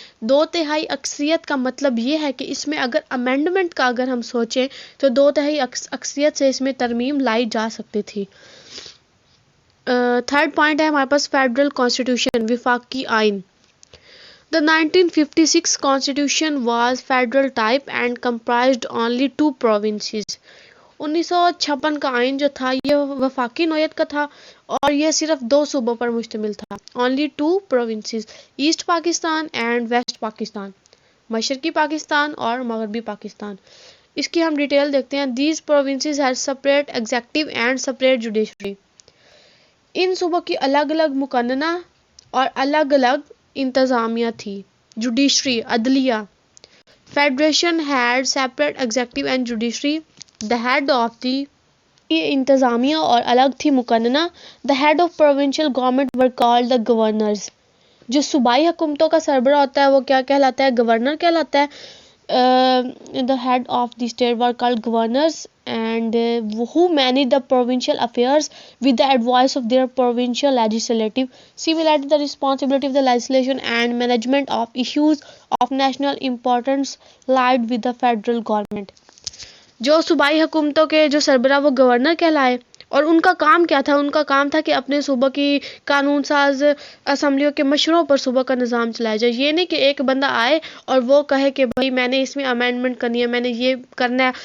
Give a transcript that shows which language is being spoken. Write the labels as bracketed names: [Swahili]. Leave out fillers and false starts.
[Urdu] 2/3 اکثریت کا مطلب یہ ہے کہ اس میں اگر امینڈمنٹ کا اگر ہم سوچیں تو 2/3 اکثریت سے اس میں ترمیم لائی جا سکتی تھی. تھرڈ پوائنٹ ہے ہمارے پاس فیڈرل کانسٹیٹیوشن، وفاقی آئین. [English] The 1956 constitution was federal type and comprised only 2 provinces. [Urdu] 1956 کا آئین جو تھا یہ وفاقی نوعیت کا تھا اور یہ صرف 2 صوبوں پر مشتمل تھا. [English] Only 2 provinces, East Pakistan and West Pakistan, [Urdu] مشرقی پاکستان اور مغربی پاکستان. اس کی ہم ڈیٹیل دیکھتے ہیں. [English] These provinces had separate executive and separate judiciary. [Urdu] ان صوبوں کی الگ الگ مقننہ اور الگ الگ انتظامیہ تھی. [English] Judiciary, عدلیہ. Federation had separate executive and judiciary. The head of the [Urdu] انتظامیہ اور الگ تھی مقننہ. [English] The head of provincial government were called the governors. [Urdu] جو صوبائی حکومتوں کا سربراہ ہوتا ہے وہ کیا کہلاتا ہے؟ گورنر کہلاتا ہے. [English] The head of the state were called governors and who manage the provincial affairs with the advice of their provincial legislative. Similarly, the responsibility of the legislation and management of issues of national importance lied with the federal government. [Urdu] جو صوبائی حکومتوں کے جو سربراہ وہ governor کہلائے اور ان کا کام کیا تھا؟ ان کا کام تھا کہ اپنے صوبہ کی قانون ساز اسمبلیوں کے مشوروں پر صوبہ کا نظام چلایا جائے. یہ نہیں کہ ایک بندہ آئے اور وہ کہے کہ بھائی میں نے اس میں امینڈمنٹ کرنی ہے، میں نے یہ کرنا ہے.